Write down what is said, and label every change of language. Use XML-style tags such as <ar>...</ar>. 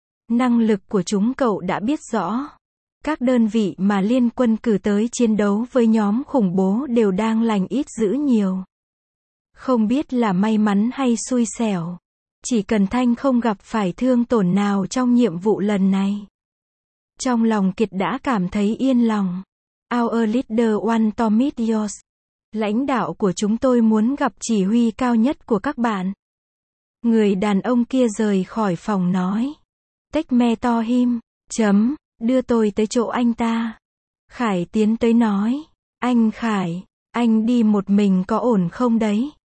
<vi>Năng lực của chúng cậu đã biết rõ. Các đơn vị mà liên quân cử tới chiến đấu với nhóm khủng bố đều đang lành ít dữ nhiều. Không biết là may mắn hay xui xẻo. Chỉ cần Thanh không gặp phải thương tổn nào trong nhiệm vụ lần này. Trong lòng Kiệt đã cảm thấy yên lòng.</vi> <en>Our leader want to meet yours.</en> <vi>Lãnh đạo của chúng tôi muốn gặp chỉ huy cao nhất của các bạn. Người đàn ông kia rời khỏi phòng nói.</vi> <en>Take me to him.</en> <vi>Chấm, đưa tôi tới chỗ anh ta. Khải tiến tới nói. Anh Khải, anh đi một mình có ổn không đấy?</vi>